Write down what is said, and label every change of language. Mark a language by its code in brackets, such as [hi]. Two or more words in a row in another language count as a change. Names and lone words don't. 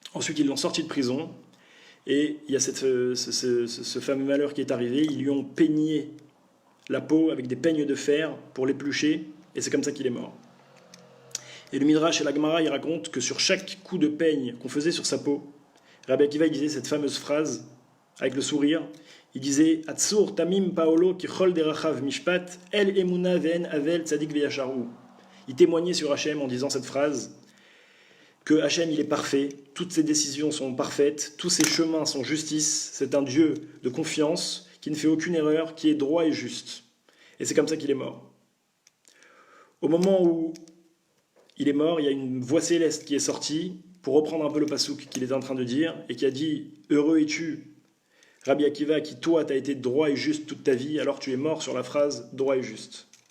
[fr] Ensuite ils l'ont sorti de prison, Et il y a ce fameux malheur qui est arrivé, ils lui ont peigné la peau avec des peignes de fer pour l'éplucher, et c'est comme ça qu'il est mort. Et le Midrash et la Gemara, il racontent que sur chaque coup de peigne qu'on faisait sur sa peau, Rabbi Akiva il disait cette fameuse phrase, avec le sourire, il disait « [he] הצור תמים פעלו כי כל דרכיו משפט אל אמונה ואין עול צדיק וישר [fr] » Il témoignait sur Hachem en disant cette phrase, que Hachem il est parfait, toutes ses décisions sont parfaites, tous ses chemins sont justice, c'est un Dieu de confiance, qui ne fait aucune erreur, qui est droit et juste. Et c'est comme ça qu'il est mort. Au moment où il est mort, il y a une voix céleste qui est sortie pour reprendre un peu le pasouk qu'il était en train de dire et qui a dit « Heureux es-tu, Rabbi Akiva, qui toi t'as été droit et juste toute ta vie, alors tu es mort sur la phrase « droit et juste ».